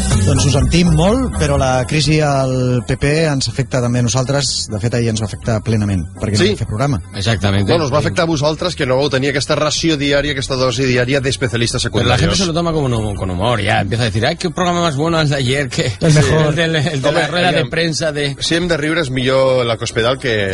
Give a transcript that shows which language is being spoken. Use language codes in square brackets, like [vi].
[ca] ens ho sentim molt, però la crisi al PP ens afecta també a nosaltres. De fet, ahir ens va afectar plenament, perquè sí, no vam fer programa. Exactament. Bueno, us va afectar a vosaltres, que no vau tenir aquesta ració diària, aquesta dosi diària d'especialistes secundaris. Però la gent [es] se lo toma con humor, ja. Empieza a decir, ay, qué programa más bueno [ca] el d' [es] ayer, que... El mejor. Sí. El de la rueda de premsa de... [ca] Si hem de riure, és millor la Cospedal que